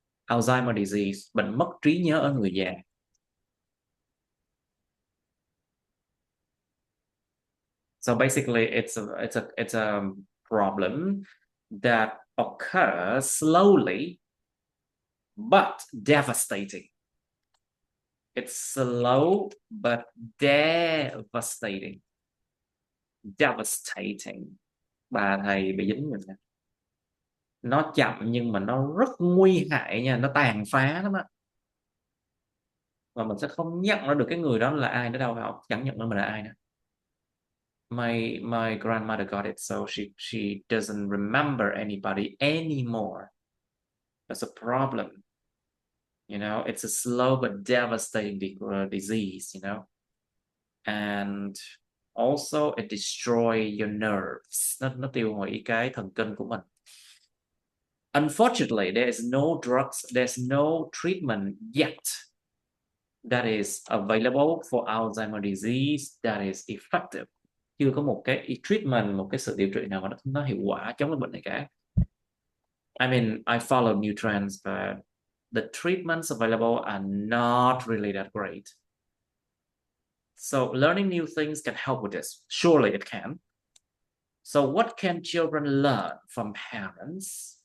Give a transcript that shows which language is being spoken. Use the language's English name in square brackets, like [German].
[Vietnamese] Alzheimer disease, bệnh mất trí nhớ ở người già. [English] So basically, it's a problem that occurs slowly, but devastating. It's slow but devastating. Devastating. [Vietnamese] Bà thầy bị dính rồi nè. Nó chậm nhưng mà nó rất nguy hại nha, nó tàn phá lắm á. Và mình sẽ không nhận ra được cái người đó là ai nữa đâu, họ chẳng nhận ra mình là ai nữa. [English] My grandmother got it, so she doesn't remember anybody anymore. That's a problem. You know, it's a slow but devastating disease, you know. And also it destroy your nerves. [Vietnamese] Nó tiêu hủy cái thần kinh của mình. [English] Unfortunately, there is no drugs, there's no treatment yet that is available for Alzheimer disease that is effective. [Vietnamese] Chưa có một cái treatment, một cái sự điều trị nào mà nó hiệu quả chống cái bệnh này cả. [English] I mean, I follow new trends, but the treatments available are not really that great. So learning new things can help with this. Surely it can. So what can children learn from parents?